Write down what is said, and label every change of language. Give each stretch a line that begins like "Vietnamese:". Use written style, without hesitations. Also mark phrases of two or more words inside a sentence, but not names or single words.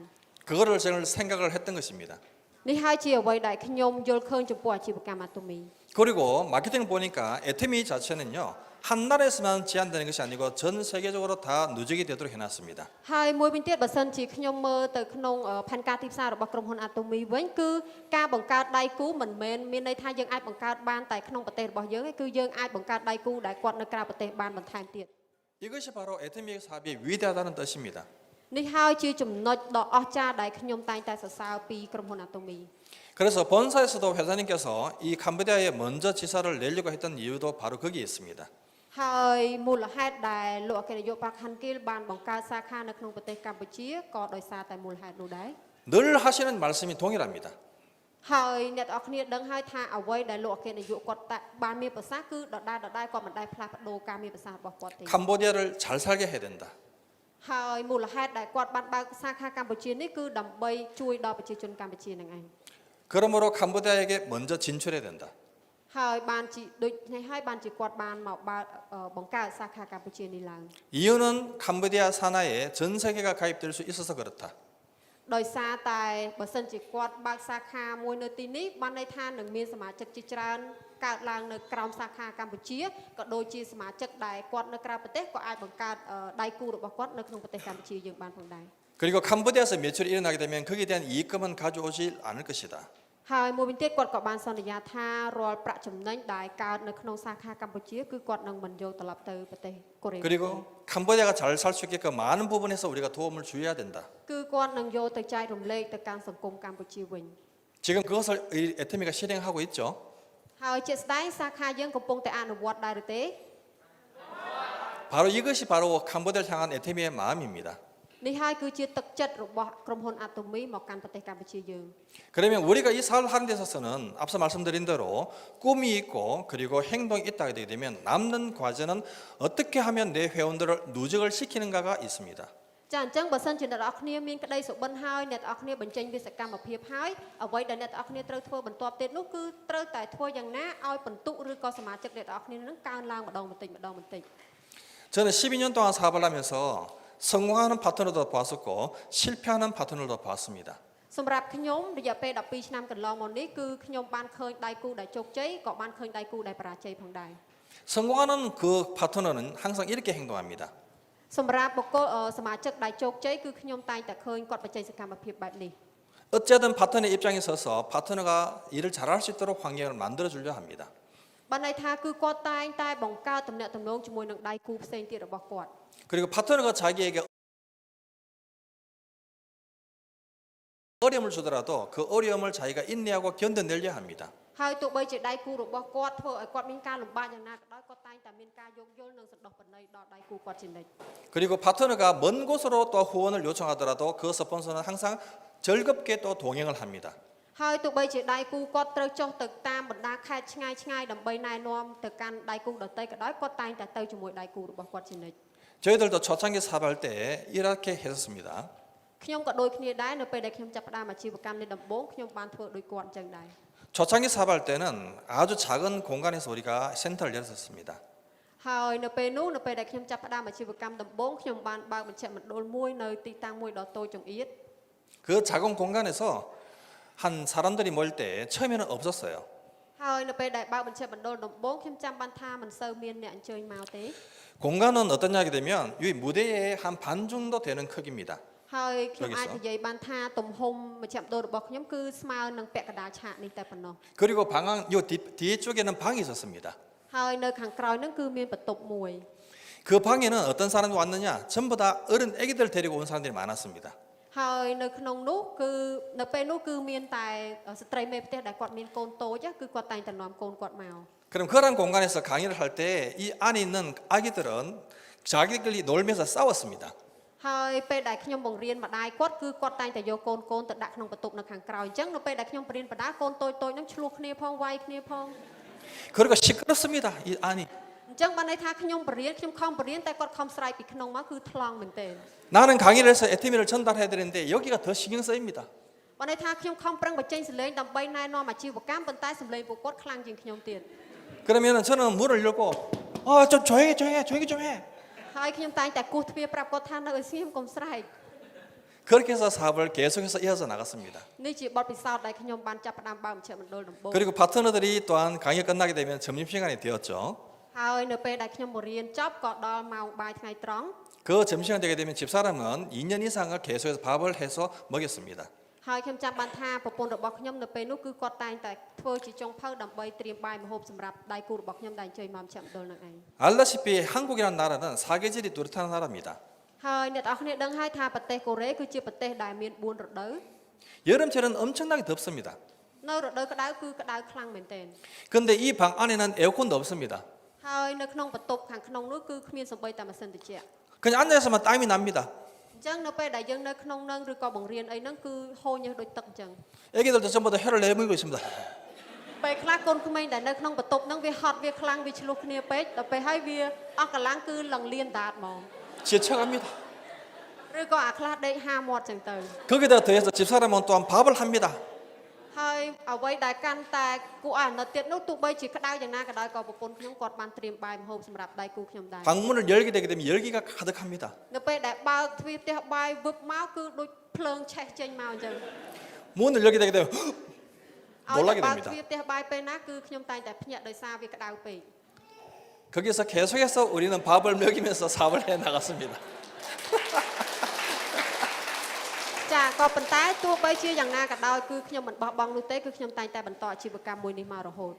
Korean: 그거를 저는 생각을 했던 것입니다.
Khmer: នេះហើយជាអ្វីដែលខ្ញុំយល់ឃើញចំពោះអាជីវកម្មអាតូមី
Korean: 그리고 마케팅을 보니까 에테미 자체는요 한 나라에서만 제한되는 것이 아니고 전 세계적으로 다 누적이 되도록 해놨습니다.
Khmer: ហើយមួយវិញទៀតបើសិនជាខ្ញុំមើលទៅក្នុងផែនការទីផ្សាររបស់ក្រុមហ៊ុនអាតូមីវិញគឺការបង្កើតដៃគូមិនមែនមានន័យថាយើងអាចបង្កើតបានតែក្នុងប្រទេសរបស់យើងទេគឺយើងអាចបង្កើតដៃគូដែលគាត់នៅក្រៅប្រទេសបានបន្ថែមទៀត
Korean: 이것이 바로 에테미의 사업이 위대하다는 뜻입니다.
Khmer: នេះហើយជាចំណុចដ៏អស្ចារ្យដែលខ្ញុំតែងតែសរសើរពីក្រុមហ៊ុនអាតូមី
Korean: 그래서 본사에서도 회장님께서 이 캄보디아에 먼저 지사를 내려고 했던 이유도 바로 거기에 있습니다.
Khmer: ហើយមូលហេតុដែលលោកអគ្គនាយកប៉ាខាន់គីលបានបង្កើតសាខានៅក្នុងប្រទេសកម្ពុជាក៏ដោយសារតែមូលហេតុនោះដែរ
Korean: 늘 하시는 말씀이 동일합니다.
Khmer: ហើយអ្នកទាំងអស់គ្នាដឹងហើយថាអ្វីដែលលោកអគ្គនាយកគាត់បានមានប្រសាសន៍គឺដដែលគាត់មិនដែលផ្លាស់ប្ដូរការមានប្រសាសន៍របស់គាត់ទេ
Korean: 캄보디아를 잘 살게 해야 된다.
Khmer: ហើយមូលហេតុដែលគាត់បានបើកសាខាកម្ពុជានេះគឺដើម្បីជួយដល់ប្រជាជនកម្ពុជានឹងឯង
Korean: 그러므로 캄보디아에게 먼저 진출해야 된다.
Khmer: ហើយបានជាដូចនេះហើយបានជាគាត់បានមកបើកបង្កើតសាខាកម្ពុជានេះឡើង
Korean: 이유는 캄보디아 산하에 전 세계가 가입될 수 있어서 그렇다.
Khmer: ដោយសារតែបើសិនជាគាត់បើកសាខាមួយនៅទីនេះបានន័យថានឹងមានសមាជិកជាច្រើនកើតឡើងនៅក្រោមសាខាកម្ពុជាក៏ដូចជាសមាជិកដែលគាត់នៅក្រៅប្រទេសក៏អាចបង្កើតដៃគូរបស់គាត់នៅក្នុងប្រទេសកម្ពុជាយើងបានផងដែរ
Korean: 그리고 캄보디아에서 매출이 일어나게 되면 거기에 대한 이익금은 가져오지 않을 것이다.
Khmer: ហើយមួយវិញទៀតគាត់ក៏បានសន្យាថារាល់ប្រាក់ចំណេញដែលកើតនៅក្នុងសាខាកម្ពុជាគឺគាត់នឹងមិនយកត្រឡប់ទៅប្រទេសកូរ៉េ
Korean: 그리고 캄보디아가 잘 살 수 있게끔 많은 부분에서 우리가 도움을 주어야 된다.
Khmer: គឺគាត់នឹងយកទៅចែករំលែកទៅកាន់សង្គមកម្ពុជាវិញ
Korean: 지금 그것을 이 에테미가 실행하고 있죠.
Khmer: ហើយជាក់ស្ដែងសាខាយើងកំពុងតែអនុវត្តដែរឬទេ
Korean: 바로 이것이 바로 캄보디아를 향한 에테미의 마음입니다.
Khmer: នេះហើយគឺជាទឹកចិត្តរបស់ក្រុមហ៊ុនអាតូមីមកកាន់ប្រទេសកម្ពុជាយើង
Korean: 그러면 우리가 이 사업을 하는 데 있어서는 앞서 말씀드린 대로 꿈이 있고 그리고 행동이 있다게 되게 되면 남는 과제는 어떻게 하면 내 회원들을 누적을 시키는가가 있습니다.
Khmer: ចាអញ្ចឹងបើសិនជាអ្នកនរគ្នាមានក្តីសុបិនហើយអ្នកនរគ្នាបញ្ចេញវាសកម្មភាពហើយអ្វីដែលអ្នកនរគ្នាត្រូវធ្វើបន្ទាប់ទៀតនោះគឺត្រូវតែធ្វើយ៉ាងណាឲ្យបន្ទុកឬក៏សមាជិកអ្នកនរគ្នានឹងកើនឡើងម្ដងបន្តិច
Korean: 저는 12년 동안 사업을 하면서 성공하는 파트너도 보았었고 실패하는 파트너도 보았습니다.
Khmer: សម្រាប់ខ្ញុំរយៈពេល12ឆ្នាំកន្លងមកនេះគឺខ្ញុំបានឃើញដៃគូដែលជោគជ័យក៏បានឃើញដៃគូដែលបរាជ័យផងដែរ
Korean: 성공하는 그 파트너는 항상 이렇게 행동합니다.
Khmer: សម្រាប់បុគ្គលសមាជិកដែលជោគជ័យគឺខ្ញុំតែងតែឃើញគាត់បញ្ចេញសកម្មភាពបែបនេះ
Korean: 어쨌든 파트너의 입장에 서서 파트너가 일을 잘할 수 있도록 환경을 만들어 주려 합니다.
Khmer: បានន័យថាគឺគាត់តែងតែបង្កើតទំនាក់ទំនងជាមួយនឹងដៃគូផ្សេងទៀតរបស់គាត់
Korean: 그리고 파트너가 자기에게 어려움을 주더라도 그 어려움을 자기가 인내하고 견뎌내려 합니다.
Khmer: ហើយទោះបីជាដៃគូរបស់គាត់ធ្វើឲ្យគាត់មានការលំបាកយ៉ាងណាក៏ដោយគាត់តែងតែមានការយោគយល់និងសន្តោសប្រណីដល់ដៃគូគាត់ជានិច្ច
Korean: 그리고 파트너가 먼 곳으로 또 후원을 요청하더라도 그 스폰서는 항상 즐겁게 또 동행을 합니다.
Khmer: ហើយទោះបីជាដៃគូគាត់ត្រូវចុះទៅតាមបណ្ដាខេត្តឆ្ងាយៗដើម្បីណែនាំទៅកាន់ដៃគូដទៃក៏ដោយគាត់តែងតែទៅជាមួយដៃគូរបស់គាត់ជានិច្ច
Korean: 저희들도 초창기 사업할 때 이렇게 했었습니다.
Khmer: ខ្ញុំក៏ដូចគ្នាដែរនៅពេលដែលខ្ញុំចាប់ផ្ដើមអាជីវកម្មនេះដំបូងខ្ញុំបានធ្វើដូចគាត់អញ្ចឹងដែរ
Korean: 초창기 사업할 때는 아주 작은 공간에서 우리가 센터를 열었습니다.
Khmer: ហើយនៅពេលនោះនៅពេលដែលខ្ញុំចាប់ផ្ដើមអាជីវកម្មដំបូងខ្ញុំបានបើកមជ្ឈមណ្ឌលមួយនៅទីតាំងមួយដ៏តូចចង្អៀត
Korean: 그 작은 공간에서 한 사람들이 모일 때 처음에는 없었어요.
Khmer: ហើយនៅពេលដែលបើកមជ្ឈមណ្ឌលដំបូងខ្ញុំចាំបានថាមិនសូវមានអ្នកអញ្ជើញមកទេ
Korean: 공간은 어떠냐 하게 되면 이 무대의 한 반 정도 되는 크기입니다.
Khmer: ហើយខ្ញុំអាចនិយាយបានថាទំហំមជ្ឈមណ្ឌលរបស់ខ្ញុំគឺស្មើនឹងពាក់កណ្ដាលឆាកនេះតែប៉ុណ្ណោះ
Korean: 그리고 방 요 뒤쪽에는 방이 있었습니다.
Khmer: ហើយនៅខាងក្រោយហ្នឹងគឺមានបន្ទប់មួយ
Korean: 그 방에는 어떤 사람이 왔느냐? 전부 다 어른 애기들 데리고 온 사람들이 많았습니다.
Khmer: ហើយនៅក្នុងនោះគឺនៅពេលនោះគឺមានតែស្ត្រីមេផ្ទះដែលគាត់មានកូនតូចគឺគាត់តែងតែនាំកូនគាត់មក
Korean: 그럼 그런 공간에서 강의를 할 때 이 안에 있는 아기들은 자기들끼리 놀면서 싸웠습니다.
Khmer: ហើយពេលដែលខ្ញុំបង្រៀនម្ដាយគាត់គឺគាត់តែងតែយកកូនទៅដាក់ក្នុងបន្ទប់នៅខាងក្រោយអញ្ចឹងនៅពេលដែលខ្ញុំបរៀនបដាកូនតូចហ្នឹងឆ្លោះគ្នាផងវាយគ្នាផង
Korean: 그리고 시끄럽습니다. 이 안이
Khmer: អញ្ចឹងបានន័យថាខ្ញុំបរៀនខ្ញុំខំបរៀនតែគាត់ខំស្រែកពីក្នុងមកគឺថ្លង់មែនទែន
Korean: 나는 강의를 해서 에티미를 전달해야 되는데 여기가 더 신경 쓰입니다.
Khmer: បានន័យថាខ្ញុំខំប្រឹងបញ្ចេញសម្លេងដើម្បីណែនាំអាជីវកម្មប៉ុន្តែសម្លេងពួកគាត់ខ្លាំងជាងខ្ញុំទៀត
Korean: 그러면은 저는 문을 열고 좀 조용히 좀 해.
Khmer: ហើយខ្ញុំតែងតែគោះទ្វារប្រាប់គាត់ថានៅឲ្យស្ងៀមកុំស្រែក
Korean: 그렇게 해서 사업을 계속해서 이어서 나갔습니다.
Khmer: នេះជាបទពិសោធន៍ដែលខ្ញុំបានចាប់ផ្ដើមបើកមជ្ឈមណ្ឌលដំបូង
Korean: 그리고 파트너들이 또한 강의가 끝나게 되면 점심시간이 되었죠.
Khmer: ហើយនៅពេលដែលខ្ញុំបរៀនចប់ក៏ដល់ម៉ោងបាយថ្ងៃត្រង់
Korean: 그 점심시간 되게 되면 집사람은 2년 이상을 계속해서 밥을 해서 먹였습니다.
Khmer: ហើយខ្ញុំចាំបានថាប្រពន្ធរបស់ខ្ញុំនៅពេលនោះគឺគាត់តែងតែធ្វើជាចុងភៅដើម្បីត្រៀមបាយម្ហូបសម្រាប់ដៃគូរបស់ខ្ញុំដែលអញ្ជើញមកមជ្ឈមណ្ឌលនឹងឯង
Korean: 알다시피 한국이라는 나라는 사계절이 뚜렷한 나라입니다.
Khmer: ហើយអ្នកនរគ្នាដឹងហើយថាប្រទេសកូរ៉េគឺជាប្រទេសដែលមាន4រដូវ
Korean: 여름철은 엄청나게 덥습니다.
Khmer: នៅរដូវក្តៅគឺក្តៅខ្លាំងមែនទែន
Korean: 근데 이 방 안에는 에어컨도 없습니다.
Khmer: ហើយនៅក្នុងបន្ទប់ខាងក្នុងនោះគឺគ្មានសូម្បីតែម៉ាស៊ីនត្រជាក់
Korean: 그냥 앉아있으면 땀이 납니다.
Khmer: អញ្ចឹងនៅពេលដែលយើងនៅក្នុងនឹងឬក៏បង្រៀនអីហ្នឹងគឺហូរញើសដូចទឹកអញ្ចឹង
Korean: 애기들도 전부 다 혀를 내밀고 있습니다.
Khmer: ពេលខ្លះកូនក្មេងដែលនៅក្នុងបន្ទប់ហ្នឹងវាហត់វាខ្លាំងវាឆ្លោះគ្នាពេកដល់ពេលហើយវាអស់កម្លាំងគឺលងលៀនដាតហ្មង
Korean: 지쳐갑니다.
Khmer: ឬក៏អាខ្លះដេកហាមាត់អញ្ចឹងទៅ
Korean: 거기다 더해서 집사람은 또한 밥을 합니다.
Khmer: ហើយអ្វីដែលកាន់តែគួរឲ្យអាណិតទៀតនោះទោះបីជាក្តៅយ៉ាងណាក៏ដោយក៏ប្រពន្ធខ្ញុំគាត់បានត្រៀមបាយម្ហូបសម្រាប់ដៃគូខ្ញុំដែរ
Korean: 방문을 열게 되게 되면 열기가 가득합니다.
Khmer: នៅពេលដែលបើកទ្វារផ្ទះបាយវឹបមកគឺដូចភ្លើងឆេះចេញមកអញ្ចឹង
Korean: 문을 열게 되게 되면
Khmer: ឲ្យ
Korean: 놀라게
Khmer: បើក
Korean: 됩니다.
Khmer: ទ្វារផ្ទះបាយពេលណាគឺខ្ញុំតែងតែភ្ញាក់ដោយសារវាក្តៅពេក
Korean: 거기서 계속해서 우리는 밥을 먹이면서 사업을 해 나갔습니다.
Khmer: ចាក៏ប៉ុន្តែទោះបីជាយ៉ាងណាក៏ដោយគឺខ្ញុំមិនបោះបង់នោះទេគឺខ្ញុំតែងតែបន្តអាជីវកម្មមួយនេះមករហូត